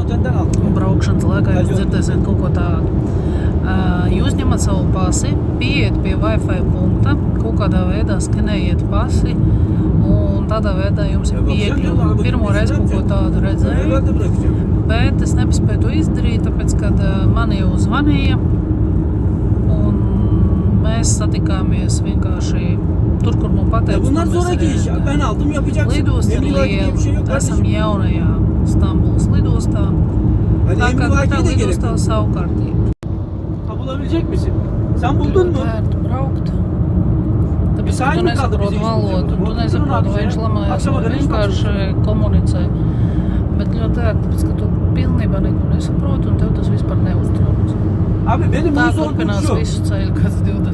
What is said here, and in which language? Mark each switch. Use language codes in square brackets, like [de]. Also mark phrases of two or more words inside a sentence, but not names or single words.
[lv] Braukšanas laikā jūs dzirdēsiet kaut ko tādu. Jūs ņemat savu pasi, pieiet pie Wi-Fi punkta, kaut kādā veidā skenējiet pasi un tādā veidā jums ir piekļuva. Pirmo reizi kaut ko tādu redzēju, bet es nepaspēju to izdarīt, tāpēc, kad mani jau zvanīja un mēs satikāmies vienkārši tur, kur man pateica. [tr] Bunlar zoraki iş. Ben aldım yapacaksın. [lv] Lidosta ir liela. Esam jaunajā Stambulas lidostā. Tā kā katrā lidostā savu kārtību. [tr] Bulabilecek misin? Sen buldun mu? [lv] Vērtu braukt. Tāpēc, ka tu nesaproti valodu, tu nesaproti, vai viņš lamājas, vai vienkārši komunicē. Bet ļoti ērti, tāpēc, ka tu pilnībā neko nesaproti un tev tas vispār neuztrauc. [tr] Abi benim [lv] Tā [tr] bunu sorduğum [lv] turpinās [tr] şu. [lv] visu ceļu, kāds 20